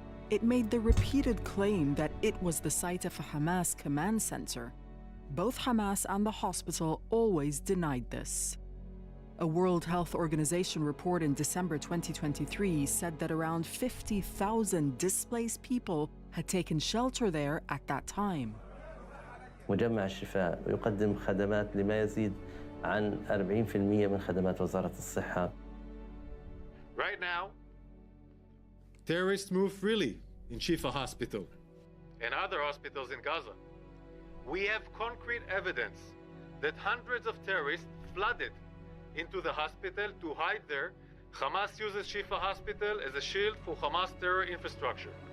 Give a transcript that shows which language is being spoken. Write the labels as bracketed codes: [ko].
[en] It made the repeated claim that it was the site of a Hamas command center. Both Hamas and the hospital always denied this. A World Health Organization report in December 2023 said that around 50,000 displaced people had taken shelter there at that time. [ar] مجمع الشفاء يقدم خدمات لما يزيد عن 40% من خدمات وزارة الصحة. [en] Right now, terrorists move freely in Shifa Hospital and other hospitals in Gaza. We have concrete evidence that hundreds of terrorists flooded into the hospital to hide there. Hamas uses Shifa Hospital as a shield for Hamas terror infrastructure.